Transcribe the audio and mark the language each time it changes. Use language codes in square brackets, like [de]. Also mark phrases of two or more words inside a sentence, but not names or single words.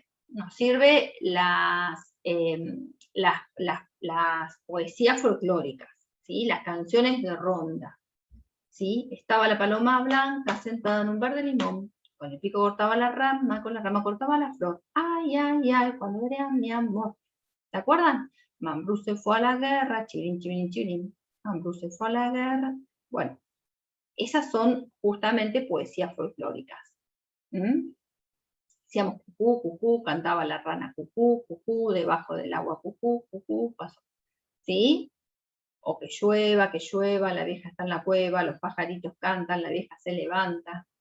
[es] Nos sirve las poesías folclóricas, ¿sí? Las canciones de ronda, ¿sí? Estaba la paloma blanca sentada en un verde limón, con el pico cortaba la rama, con la rama cortaba la flor. Ay, ay, ay, cuando vean mi amor. ¿Se acuerdan? Mambrú se fue a la guerra, chirin, chirin, chirin. Mambrú se fue a la guerra. Bueno, esas son justamente poesías folclóricas. Decíamos cucú, cucú, cantaba la rana cucú, cucú, debajo del agua cucú, cucú, pasó. ¿Sí? O que llueva, la vieja está en la cueva, los pajaritos cantan, la vieja se levanta.